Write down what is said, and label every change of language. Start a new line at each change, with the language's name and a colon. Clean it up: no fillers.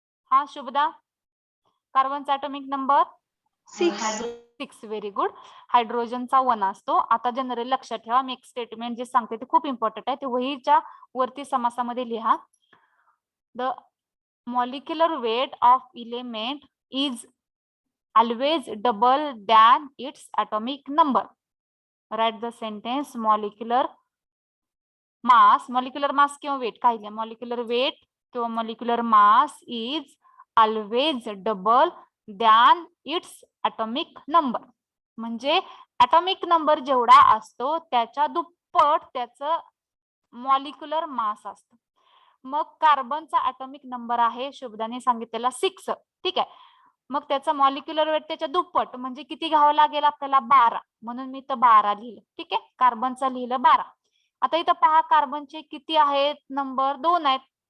Marathi: हा Shubhada, कार्बनचा atomic number 6, very good. हायड्रोजनचा 1 असतो। आता जनरल लक्षात ठेवा, मी एक स्टेटमेंट जे सांगते ते खूप इम्पॉर्टंट आहे, ते वहीच्या वरती समासामध्ये लिहा।
English: The molecular weight of element is always double than its atomic number. Write the sentence. Molecular mass
Marathi: किंवा weight काही नाही,
English: molecular weight किंवा molecular mass is always double than its atomic number.
Marathi: म्हणजे atomic number जेवढा असतो त्याच्या दुप्पट त्याचं मॉलिक्युलर मास असतो. मग कार्बनचा ॲटॉमिक नंबर आहे शुभदाने सांगितलेला 6. ठीक आहे. मग त्याचा मॉलिक्युलर वेट त्याच्या दुप्पट म्हणजे किती घ्यावं लागेल आपल्याला 12. म्हणून मी इथं 12 लिहिलं. ठीक आहे. कार्बनचा लिहिलं 12. आता इथं पहा कार्बनचे किती आहेत नंबर 2 आहेत.